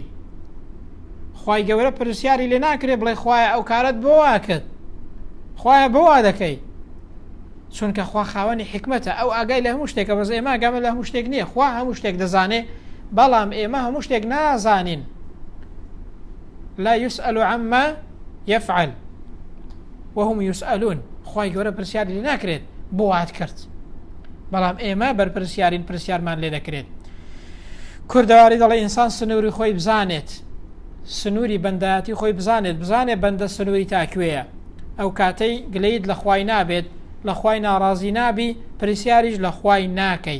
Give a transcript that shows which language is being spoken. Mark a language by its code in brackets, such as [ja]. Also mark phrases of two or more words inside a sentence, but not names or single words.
[ckb] خوای گەورە پرسیاری لێ ناکرێ بڵێ خوایە ئەو کارت بۆ وا کرد، خوایە بۆ وا دەکەی، چونکە خوا خاوەنی حکمەتە. ئەو ئاگای لە هەموو شتێکە، بەس ئێمە ئاگامە لە هەموو شتێک نییە. خوا هەموو شتێک دەزانێ، بەڵام ئێمە هەموو شتێک نازانین. [ar] لا يسأل عما يفعل وهم يسألون. [ckb] خوای گەورە پرسیاری لێ ناکرێت بۆ وات کرد، بەڵام ئێمە بەرپرسیارین، پرسیارمان لێ دەکرێت. کوردەواری دەڵێ ئینسان سنووری خۆی بزانێت، سنووری بەندایەتی خۆی بزانێت بەندە سنووری تاکوێیە. ئەو کاتەی گلەیت لە خوای نابێت، لە خوای ناڕازی نابی، پرسیاریش لە خوای ناکەی.